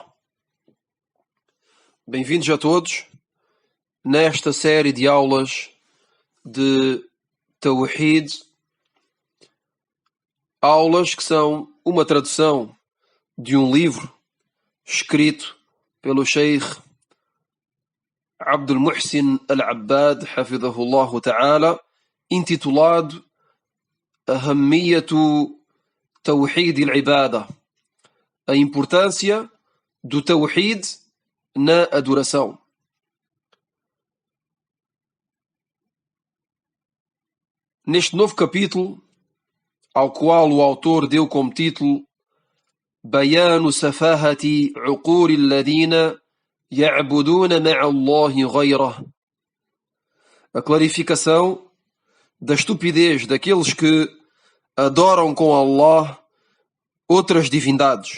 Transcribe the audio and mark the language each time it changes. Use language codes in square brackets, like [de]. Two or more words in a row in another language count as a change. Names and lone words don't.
[pt] Bem-vindos a todos nesta série de aulas de Tawhid. Aulas que são uma tradução de um livro escrito pelo Sheikh Abdul Muhsin Al-Abbad, [ar] hafidhahullah ta'ala, [pt] intitulado Ahammiyatu Tawhid al-Ibadah, a importância do Tawhid na adoração. Neste novo capítulo, ao qual o autor deu como título Bayanu Safahati Uquri Alladina Ya'buduna ma'a Allahi ghayrah, a clarificação da estupidez daqueles que adoram com Allah outras divindades.